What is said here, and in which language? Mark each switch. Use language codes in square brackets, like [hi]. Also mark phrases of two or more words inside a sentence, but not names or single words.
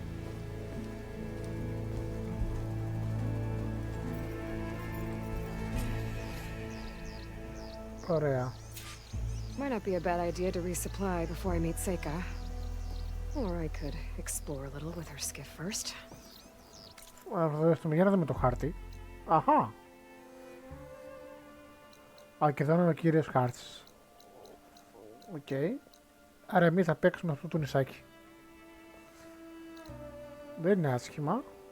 [el] Ωραία. [en] Might not be a bad idea to resupply before I meet Seika. Or I could explore a little with her skiff first. [el] Για να δούμε το χάρτη. Αχα. Α, και εδώ είναι ο κύριος χάρτης. Οκ. Άρα εμείς θα παίξουμε αυτό το νησάκι. Δεν είναι άσχημα.